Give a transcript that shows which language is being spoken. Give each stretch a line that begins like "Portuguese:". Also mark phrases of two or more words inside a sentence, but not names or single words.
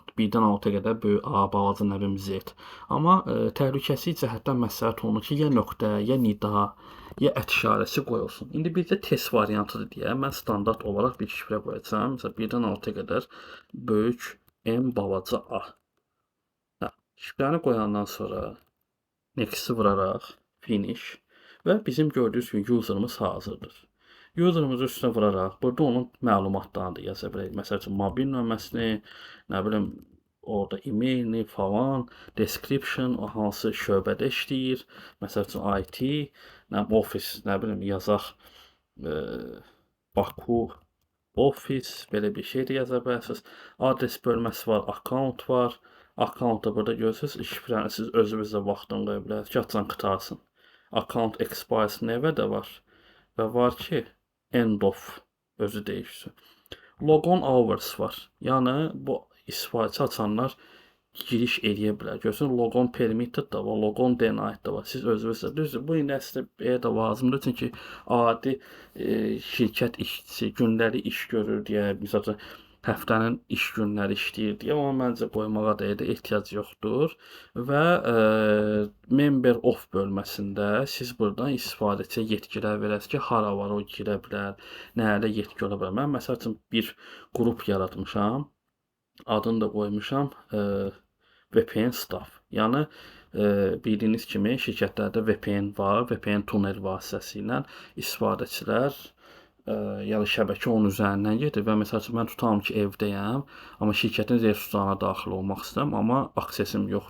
Azerbaijani: 1-dən 6-ya qədər böyük A, balaca nə bilim Z. Amma təhlükəsizlik cəhətdən məsləhət olunur ki, ya nöqtə, ya nida, ya ət işarəsi qoyulsun. İndi bizdə test variantıdır deyə mən standart olaraq bir şifrə qoyacağam. Məsələn, 1-dən 6-ya qədər böyük M, balaca A. Şifrəni qoyandan sonra next-i vuraraq finish və bizim gördüyünüz kimi user'ımız hazırdır. User'ımızı üstünə vuraraq burada onun məlumatlarını da yaza bilərik. Məsəl üçün mobil nömrəsini, nə bilim, orada e-mailini falan, description, o hansı şöbədə işləyir. Məsəl üçün IT, office, nə bilim, yazaq
English: Baku office,
Azerbaijani: belə bir şey də yaza bilərsiniz. Adres bölməsi var, account var. Account-da burada görürsünüz, şifrəni siz özünüzdə vaxtını qoya bilərsiniz ki, açan qutarsın.
English: Account expires never
Azerbaijani: də var və var ki,
English: end of
Azerbaijani: özü dəyişsin.
English: Logon hours
Azerbaijani: var. Yəni, bu istifadəçi açanlar giriş eləyə bilər. Görürsünüz,
English: logon permitted
Azerbaijani: da var,
English: logon denied
Azerbaijani: da var. Siz özünüzdə, düzdür, bu indi əslində də lazımdır. Çünki adi şirkət işçisi gündəlik iş görür deyə, məsələn, həftənin iş günləri işləyir deyə, amma məncə qoymağa da ehtiyac yoxdur. Və
English: member of
Azerbaijani: bölməsində siz buradan istifadəçiyə yetkilər verəsiniz ki, hara var o girə bilər, nələrdə yetki ola bilər. Mən məsəl üçün bir qrup yaratmışam, adını da qoymuşam
English: VPN staff.
Azerbaijani: Yəni bildiyiniz kimi şirkətlərdə VPN var, VPN tunel vasitəsilə istifadəçilər yəni şəbəkə onun üzərindən gedir və məsəl üçün mən tutalım ki, evdəyəm, amma şirkətin resurslarına daxil olmaq istəyirəm, amma aksesim yoxdur.